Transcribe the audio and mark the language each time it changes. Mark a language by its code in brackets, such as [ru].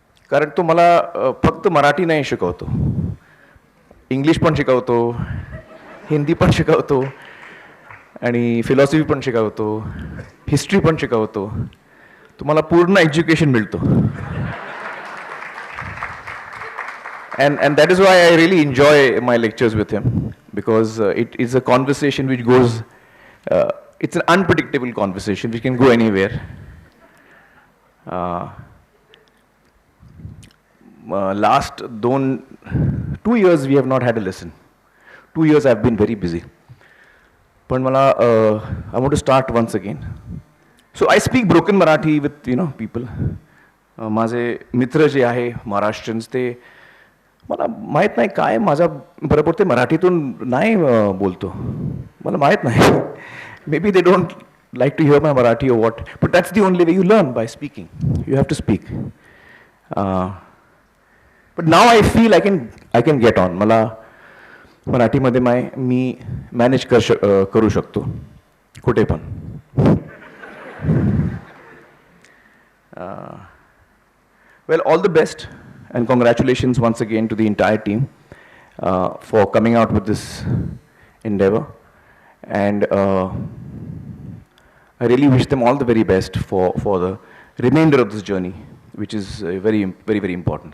[mr] कारण तो मला फक्त मराठी नाही शिकवतो, इंग्लिश पण शिकवतो, हिंदी पण शिकवतो आणि फिलॉसॉफी पण शिकवतो, हिस्ट्री पण शिकवतो. तुम्हाला पूर्ण एज्युकेशन मिळतो. [en] And that is why I really enjoy my lectures with him, because it is a conversation which goes, it's an unpredictable conversation which can go anywhere. Last 2 years we have not had a lesson. 2 years I have been very busy. [mr] पण मला [en] I want to start once again. So I speak broken Marathi with people. [mr] माझे मित्र जे आहे महाराष्ट्रीयन्स, ते मला माहीत नाही काय माझ्या बरोबर ते मराठीतून नाही बोलतो, मला माहीत नाही. [en] Maybe they don't like to hear my Marathi or what, but that's the only way you learn, by speaking. You have to speak. But now I feel I can get on. [mr] मला मराठीमध्ये मी manage करू शकतो कुठे पण. [en] Well, all the best and congratulations once again to the entire team for coming out with this endeavor, and I really wish them all the very best for the remainder of this journey, which is very, very, very important.